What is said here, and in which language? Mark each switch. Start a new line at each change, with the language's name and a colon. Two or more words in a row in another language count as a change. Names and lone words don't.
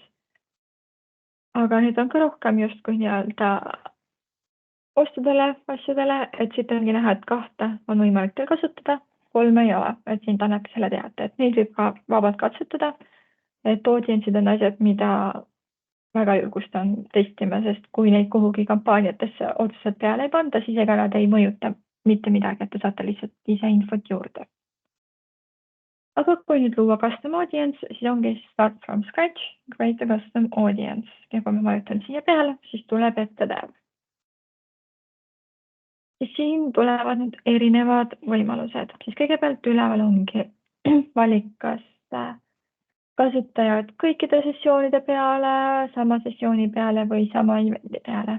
Estonian: Aga nüüd on ka rohkem justkui nii-öelda ostudele, asjadele, et siit ongi näha, et 2 on võimalik teil kasutada, 3 ei ole, et siin ta annabki selle teate, et neid võib ka vabalt katsetada, et audientsid on asjad, mida väga julgustan testima, sest kui neid kuhugi kampaaniatesse otseselt peale ei panda, siis ega nad ei mõjuta mitte midagi, et te saate lihtsalt ise infot juurde. Aga kui nüüd luua
English: custom audience,
Estonian: siis ongi
English: start from scratch, create a custom audience.
Estonian: Ja kui ma vajutan siia peale, siis tuleb ette dev. Siis siin tulevad nüüd erinevad võimalused. Siis kõigepealt üleval ongi valik, kas kasutajad kõikide sessioonide peale, sama sessiooni peale või sama eventi peale.